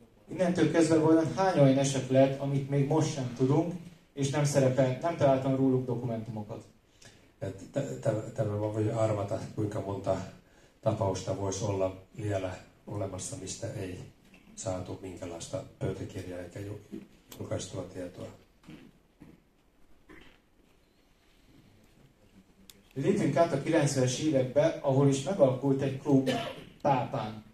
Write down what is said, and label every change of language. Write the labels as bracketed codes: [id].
[hu] Innentől kezdve vajon hány olyan eset lehet, amit még most sem tudunk, és nem találtam róluk dokumentumokat. [fi] Tämä voi arvata, kuinka monta tapausta voisi olla vielä olemassa, mistä ei saatu minkälaista pöytäkirjaa eikä julkaistua tietoa. [hu] Lépjünk át a 90-es évekbe, ahol is megalakult egy klub Pápán.